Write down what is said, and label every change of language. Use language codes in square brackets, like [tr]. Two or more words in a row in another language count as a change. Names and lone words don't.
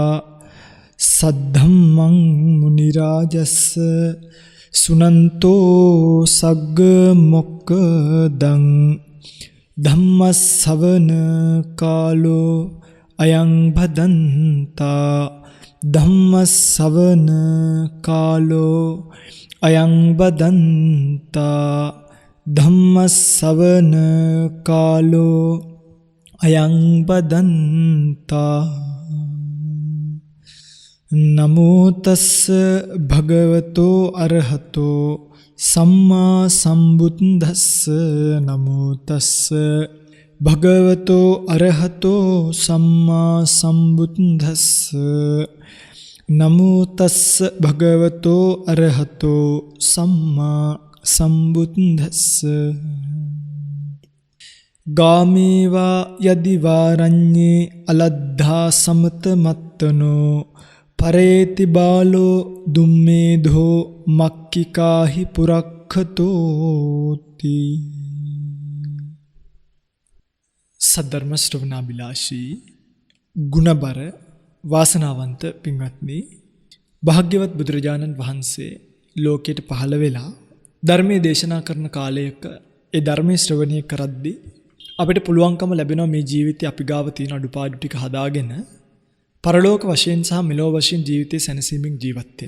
[pi] සද්ධම්මං මුනි රාජස්ස සුනන්තෝ සග්ග මොක්ඛදං ධම්මස්සවන කාලෝ අයං භදන්තා ධම්මස්සවන කාලෝ අයං බදන්තා ධම්මස්සවන කාලෝ අයං බදන්තා නමෝ තස්ස භගවතෝ අරහතෝ සම්මා සම්බුද්දස්ස නමෝ තස්ස භගවතෝ අරහතෝ සම්මා සම්බුද්දස්ස නමෝ තස්ස භගවතෝ අරහතෝ සම්මා සම්බුද්දස්ස ගාමේවා යදි වාරඤ්ඤේ අලද්ධා සමත මත්තනෝ පරේති බාලෝ දුම්මේධෝ මක්කිකාහි පුරක්ඛතෝති. [si] සද්ධර්ම ශ්‍රවණාබිලාෂී ගුණබර වාසනාවන්ත පින්වත්නි, භාග්‍යවත් බුදුරජාණන් වහන්සේ ලෝකයට පහළ වෙලා ධර්මයේ දේශනා කරන කාලයක ඒ ධර්මයේ ශ්‍රවණය කරද්දී අපිට පුළුවන්කම ලැබෙනවා මේ ජීවිතේ අපි ගාව තියෙන අඩුපාඩු ටික හදාගෙන පරලෝක වශයෙන් සහ මෙලොව වශයෙන් ජීවිතේ සැනසීමෙන් ජීවත් වෙන්න.